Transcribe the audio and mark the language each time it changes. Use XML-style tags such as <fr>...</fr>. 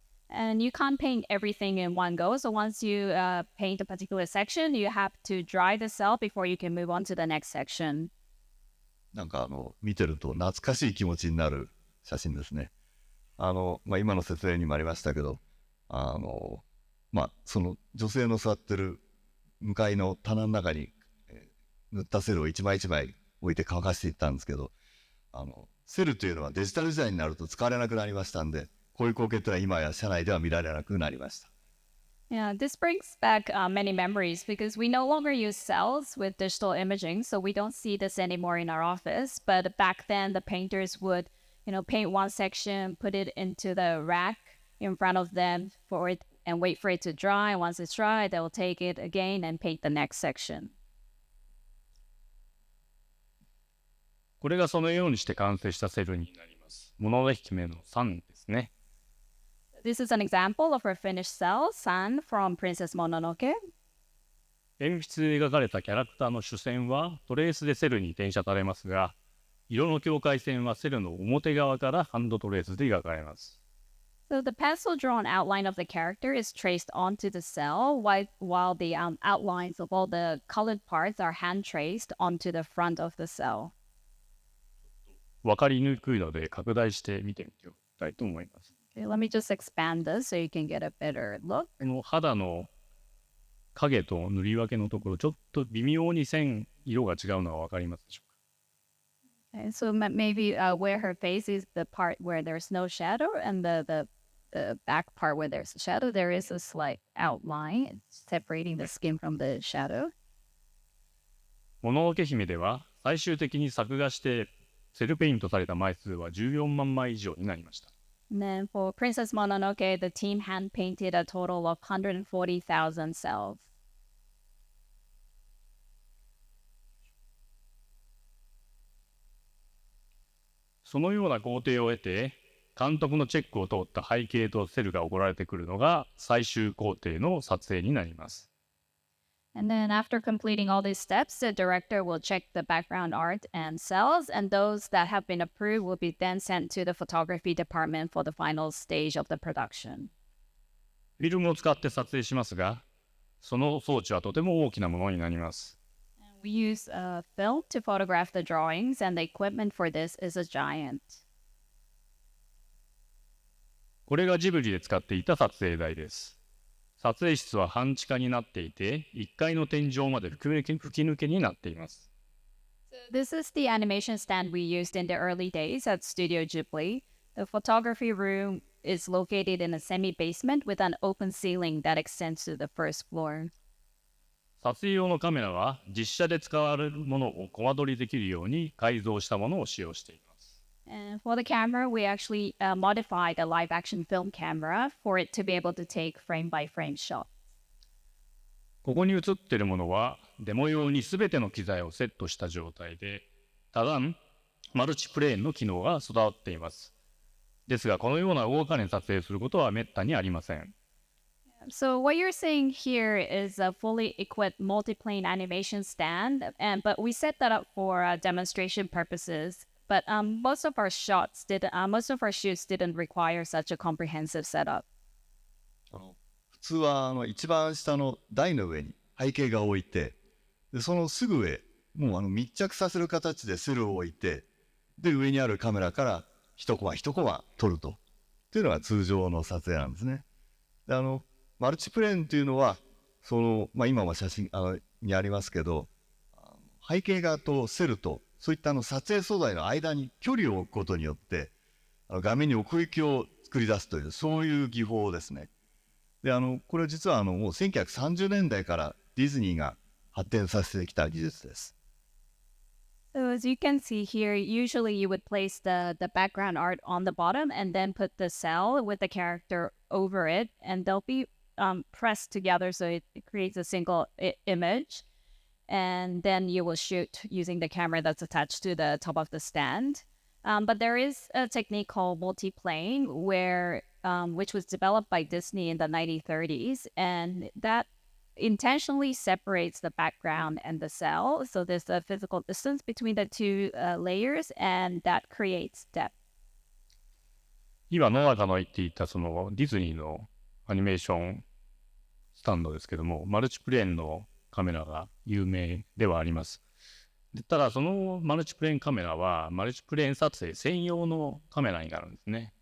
<en>And you can't paint everything in one go. So once you paint a particular section, you have to dry the cell before you can move on to the next section.</en> <ja>なんか見てると懐かしい気持ちになる写真ですね。今の説明にもありましたけど、その女性の座ってる向かいの棚の中に塗ったセルを一枚一枚置いて乾かしていったんですけど、セルというのはデジタル時代になると使われなくなりましたんで、こういう光景というのは今や社内では見られなくなりました。</ja> <en>Yeah, this brings back many memories because we no longer use cells with digital imaging, so we don't see this anymore in our office. But back then, the painters would, paint one section, put it into the rack in front of them for it, and wait for it to dry. Once it's dry, they will take it again and paint the next section.</en> <ja>これがそのようにして完成したセルになります。もののけ姫の3ですね。</ja> <en>This is an example of her finished cell, San from Princess Mononoke.</en> <ja>鉛筆で描かれたキャラクターの主線はトレースでセルに転写されますが、色の境界線はセルの表側からハンドトレースで描かれます。</ja> <en>So the pencil drawn outline of the character is traced onto the cell, while the outlines of all the colored parts are hand traced onto the front of the cell.</en> <ja>わかりにくいので拡大して見てみたいと思います。</ja> <en>Okay, let me just expand this so you can get a better look.</en> <ja>この肌の影と塗り分けのところ、ちょっと微妙に色が違うのはわかりますでしょうか。</ja> <en>Okay, so maybe where her face is the part where there's no shadow, and the back part where there's a shadow, there is a slight outline separating the skin from the shadow.</en> <ja>もののけ姫では最終的に作画してセルペイントされた枚数は14万枚以上になりました。</ja> <en>And then for Princess Mononoke, the team hand painted a total of 140,000 cells.</en> <ja>そのような工程を経て、監督のチェックを通った背景とセルが送られてくるのが最終工程の撮影になります。</ja> <en>And then after completing all these steps, the director will check the background art and cells, and those that have been approved will be then sent to the photography department for the final stage of the production.</en> <ja>フィルムを使って撮影しますが、その装置はとても大きなものになります。</ja> <en>We use film to photograph the drawings, and the equipment for this is a giant.</en> <ja>これがジブリで使っていた撮影台です。撮影室は半地下になっていて、1階の天井まで吹き抜けになっています。</ja> <en>So this is the animation stand we used in the early days at Studio Ghibli. The photography room is located in a semi-basement with an open ceiling that extends to the first floor.</en> <ja>撮影用のカメラは実写で使われるものをコマ撮りできるように改造したものを使用しています。</ja> <en>And for the camera, we actually modified a live-action film camera for it to be able to take frame-by-frame shots.</en> <ja>ここに映っているものはデモ用に全ての機材をセットした状態で、多段マルチプレーンの機能が備わっています。ですが、このような大掛で撮影することはめったにありません。</ja> <en>So what you're seeing here is a fully equipped multi-plane animation stand, but we set that up for demonstration purposes. But most of our shoots didn't require such a comprehensive setup.</en> <ja>普通は一番下の台の上に背景画を置いて、でそのすぐ上、もう密着させる形でセルを置いて、で上にあるカメラから一コマ一コマ撮るというのが通常の撮影なんですね。でマルチプレーンというのは今も写真にありますけど、背景画とセルとそういった撮影素材の間に距離を置くことによって画面に奥行きを作り出すというそういう技法ですね。でこれ実はもう1930年代からディズニーが発展させてきた技術です。</ja> <en>So as you can see here, usually you would place the background art on the bottom and then put the cell with the character over it, and they'll be pressed together so it creates a single image. And then you will shoot using the camera that's attached to the top of the stand. But there is a technique called multiplane, which was developed by Disney in the 1930s, and that intentionally separates the background and the cell. So there's a physical distance between the two layers, and that creates depth.</en> <ja>今野中の言っていたそのディズニーのアニメーションスタンドですけども、マルチプレーンのカメラが有名ではあります。ただそのマルチプレーンカメラはマルチプレーン撮影専用のカメラになるんですね。</ja>